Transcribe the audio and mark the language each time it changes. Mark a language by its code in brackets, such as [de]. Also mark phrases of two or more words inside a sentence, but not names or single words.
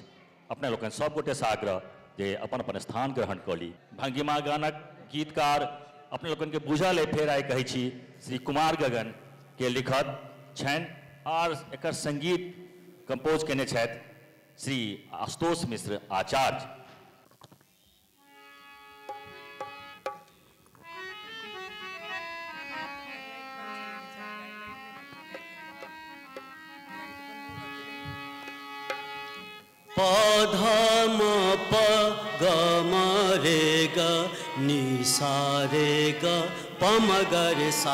[mai] अपने लोकन सब गोटे से आग्रह जे अपन अपन स्थान ग्रहण कर ली। भंगिमा गानक गीतकार अपने लोगन के बुझल है, फिर आइ कहै छी श्री कुमार गगन के लिखत छनि और एकर संगीत कंपोज केने छथि श्री आशुतोष मिश्र आचार्य। पौधा म प ग म रे ग नि सा रे ग प म ग रे सा।